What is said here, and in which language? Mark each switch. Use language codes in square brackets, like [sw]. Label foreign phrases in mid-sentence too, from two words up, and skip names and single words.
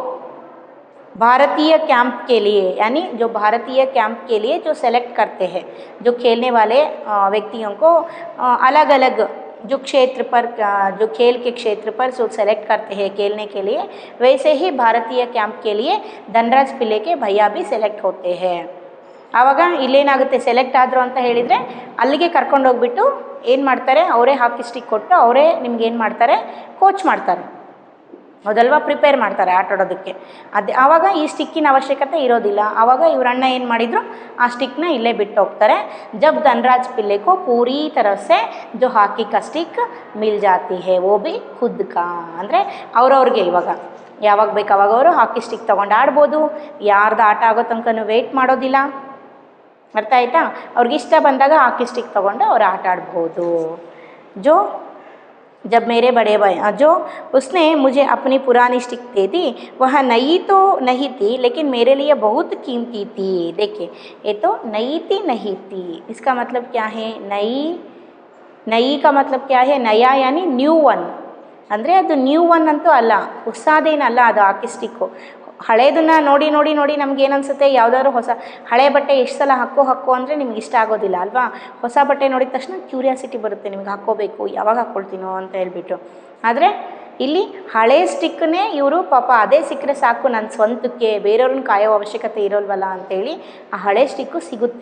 [hi] भारतीय कैंप के लिए, यानी जो भारतीय कैंप के लिए जो सेलेक्ट करते हैं, जो खेलने वाले व्यक्तियों को अलग अलग जो क्षेत्र पर, जो खेल के क्षेत्र पर जो सेलेक्ट करते हैं खेलने के लिए, वैसे ही भारतीय कैंप के लिए धनराज पिल्ले के भैया भी सेलेक्ट होते हैं। [kn] ಆವಾಗ ಇಲ್ಲೇನಾಗುತ್ತೆ, ಸೆಲೆಕ್ಟ್ ಆದರು ಅಂತ ಹೇಳಿದರೆ ಅಲ್ಲಿಗೆ ಕರ್ಕೊಂಡು ಹೋಗ್ಬಿಟ್ಟು ಏನು ಮಾಡ್ತಾರೆ, ಅವರೇ [en] hockey stick [kn] ಕೊಟ್ಟು ಅವರೇ ನಿಮ್ಗೆ ಏನು ಮಾಡ್ತಾರೆ, ಕೋಚ್ ಮಾಡ್ತಾರೆ, ಹೌದಲ್ವಾ, ಪ್ರಿಪೇರ್ ಮಾಡ್ತಾರೆ ಆಟ ಆಡೋದಕ್ಕೆ. ಅದೇ ಆವಾಗ ಈ ಸ್ಟಿಕ್ಕಿನ ಅವಶ್ಯಕತೆ ಇರೋದಿಲ್ಲ. ಆವಾಗ ಇವ್ರ ಅಣ್ಣ ಏನು ಮಾಡಿದರು, ಆ ಸ್ಟಿಕ್ನ ಇಲ್ಲೇ ಬಿಟ್ಟು ಹೋಗ್ತಾರೆ. [hi] जब धनराज पिल्ले को पूरी तरह से जो ಹಾಕಿ का स्टिक मिल जाती है वो भी खुद का, [kn] ಅಂದರೆ ಅವ್ರವ್ರಿಗೆ ಇವಾಗ ಯಾವಾಗ ಬೇಕು ಅವಾಗ ಅವರು [en] hockey stick [kn] ತೊಗೊಂಡು ಆಡ್ಬೋದು. ಯಾರ್ದು ಆಟ ಆಗೋ ತನಕ ವೆಯ್ಟ್ ಮಾಡೋದಿಲ್ಲ. ಅರ್ಥ ಆಯ್ತಾ? ಅವ್ರಿಗೆ ಇಷ್ಟ ಬಂದಾಗ [en] hockey stick [kn] ತೊಗೊಂಡು ಅವ್ರು ಆಟ ಆಡ್ಬೋದು. [hi] जो जब मेरे बड़े भाई जो उसने मुझे अपनी पुरानी स्टिक दे दी, वह नई तो नहीं थी लेकिन मेरे लिए बहुत कीमती थी. देखिए, ये तो नई थी नहीं थी, इसका मतलब क्या है, नई, नई का मतलब क्या है, नया यानी [en] new one. [kn] ಅಂದರೆ ಅದು [en] new one [kn] ಅಂತೂ ಅಲ್ಲ, ಹೊಸದೇನಲ್ಲ ಅದು ಹಾಕಿ ಸ್ಟಿಕ್ಕು. ಹಳೇದನ್ನು ನೋಡಿ ನೋಡಿ ನೋಡಿ ನಮ್ಗೆ ಏನನ್ಸುತ್ತೆ, ಯಾವುದಾದ್ರು ಹೊಸ ಹಳೆ ಬಟ್ಟೆ ಎಷ್ಟು ಸಲ ಹಾಕೋ ಅಂದರೆ ನಿಮ್ಗೆ ಇಷ್ಟ ಆಗೋದಿಲ್ಲ ಅಲ್ವಾ. ಹೊಸ ಬಟ್ಟೆ ನೋಡಿದ ತಕ್ಷಣ ಕ್ಯೂರಿಯಾಸಿಟಿ ಬರುತ್ತೆ, ನಿಮ್ಗೆ ಹಾಕ್ಕೋಬೇಕು, ಯಾವಾಗ ಹಾಕ್ಕೊಳ್ತೀನೋ ಅಂತ ಹೇಳ್ಬಿಟ್ಟು. ಆದರೆ ಇಲ್ಲಿ ಹಳೆ ಸ್ಟಿಕ್ಕನ್ನೇ ಇವರು ಪಾಪ ಅದೇ ಸಿಕ್ಕರೆ ಸಾಕು ನನ್ನ ಸ್ವಂತಕ್ಕೆ, ಬೇರೆಯವ್ರನ್ನ ಕಾಯೋ ಅವಶ್ಯಕತೆ ಇರೋಲ್ವಲ್ಲ ಅಂತೇಳಿ ಆ ಹಳೆ ಸ್ಟಿಕ್ಕು ಸಿಗುತ್ತೆ.